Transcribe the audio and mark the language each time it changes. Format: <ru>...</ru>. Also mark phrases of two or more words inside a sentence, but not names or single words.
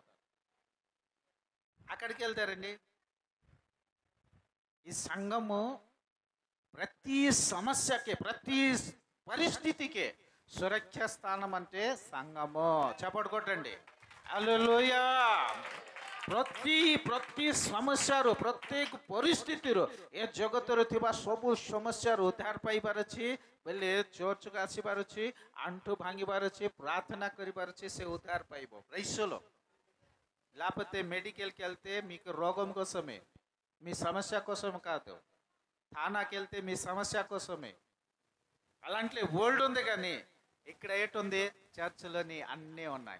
<te>అక్కడికి వెళ్తారండి. ఈ సంఘము ప్రతి సమస్యకి, ప్రతి పరిస్థితికి సురక్ష స్థానం అంటే సంఘము. చప్పట్లు కొట్టండి. హల్లెలూయా.</te> <or>ପ୍ରତି ସମସ୍ୟାରୁ, ପ୍ରତ୍ୟେକ ପରିସ୍ଥିତିରୁ, ଏ ଜଗତରେ ଥିବା ସବୁ ସମସ୍ୟାରୁ ଉଦ୍ଧାର ପାଇବାର ଅଛି ବୋଲେ ଚର୍ଚ୍ଚକୁ ଆସିବାର ଅଛି, ଆଣ୍ଠୁ ଭାଙ୍ଗିବାର ଅଛି, ప్రార్థన କରିବାର ଅଛି, ସେ ఉద్ధార ପାଇବ.</or> <te>ప్రైస్‌లో. లేకపోతే మెడికల్కి వెళ్తే మీకు రోగం కోసమే, మీ సమస్య కోసం కాదు. థానాకి వెళ్తే మీ సమస్య కోసమే. అలాంటి వరల్డ్ ఉంది, కానీ ఇక్కడ ఏటుంది? చర్చిలోని అన్నీ ఉన్నాయి.</te>